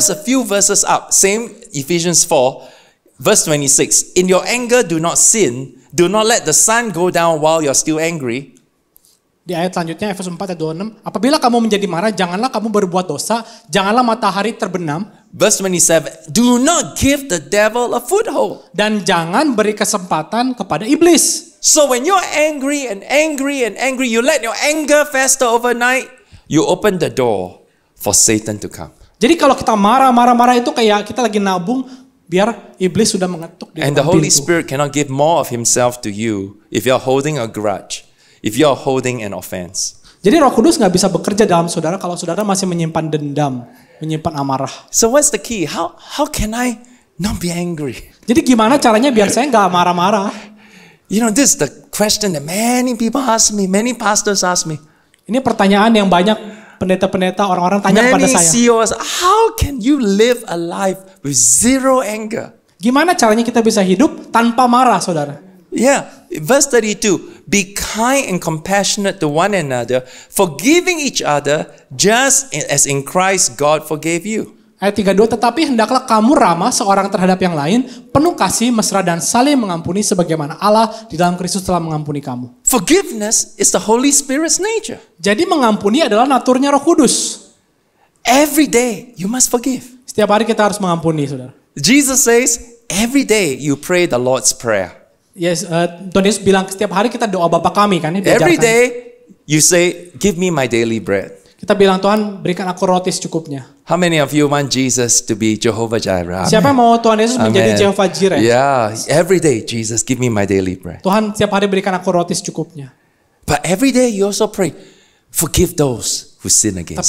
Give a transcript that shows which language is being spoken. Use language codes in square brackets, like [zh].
[en] Just a few verses up, same Ephesians 4, verse 26. In your anger, do not sin. Do not let the sun go down while you're still angry. [id] Di ayat selanjutnya, Efesus 4 ayat 26. Apabila kamu menjadi marah, janganlah kamu berbuat dosa. Janganlah matahari terbenam. [en] Verse 27. Do not give the devil a foothold. [id] Dan jangan beri kesempatan kepada iblis. [en] So when you're angry and angry and angry, you let your anger fester overnight, you open the door for Satan to come. [id] Jadi kalau kita marah itu kayak kita lagi nabung biar iblis sudah mengetuk di [en] And the [id] depan [en] Holy [id] pintu. [en] Spirit cannot give more of himself to you if you're holding a grudge, if you're holding an offense. [id] Jadi Roh Kudus nggak bisa bekerja dalam saudara kalau saudara masih menyimpan dendam, menyimpan amarah. [en] So what's the key? How can I not be angry? [id] Jadi gimana caranya biar saya nggak marah-marah? [en] You know, this is the question that many people ask me, many pastors ask me. [id] Ini pertanyaan yang banyak pendeta-pendeta orang-orang tanya kepada [en] Many [id] saya. [en] CEOs, how can you live a life with zero anger? [id] Gimana caranya kita bisa hidup tanpa marah, saudara? [en] Yeah, verse 32, be kind and compassionate to one another, forgiving each other just as in Christ God forgave you. [id] Ayat 32, tetapi hendaklah kamu ramah seorang terhadap yang lain, penuh kasih, mesra dan saling mengampuni sebagaimana Allah di dalam Kristus telah mengampuni kamu. [en] Forgiveness is the Holy Spirit's nature. [id] Jadi mengampuni adalah naturnya Roh Kudus. [en] Every day you must forgive. [id] Setiap hari kita harus mengampuni, saudara. [en] Jesus says, every day you pray the Lord's Prayer. [id] Yes, Tuhan Yesus bilang setiap hari kita doa Bapa kami kan, ini [en] Every [id] diajarkan. [en] day you say, give me my daily bread. [id] Kita bilang Tuhan berikan aku roti secukupnya. [en] How many of you want Jesus to be Jehovah Jireh? [id] Siapa yang mau Tuhan Yesus menjadi Amen. Jehovah Jireh? [en] Yeah, every day Jesus give me my daily bread. [id] Tuhan setiap hari berikan aku roti secukupnya. [en] But every day you also pray, forgive those who sin against